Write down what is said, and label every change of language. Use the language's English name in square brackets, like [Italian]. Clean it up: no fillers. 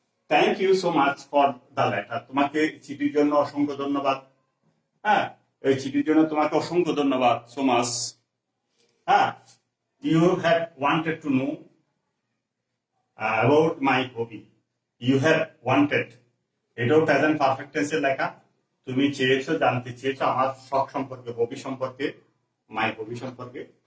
[English] thank you so much for the letter, [Bangla] তোমাকে চিঠির জন্য অসংখ্য ধন্যবাদ। হ্যাঁ, এই চিঠির জন্য তোমাকে অসংখ্য ধন্যবাদ, [English] So much. হ্যাঁ, you have wanted to know about my hobby. You have wanted, [Bangla] এটাও প্রেজেন্ট পারফেক্ট টেন্সে লেখা। তুমি চেয়েছো, জানতে চেয়েছো আমার শখ সম্পর্কে, হবি সম্পর্কে, মাই হবি সম্পর্কে।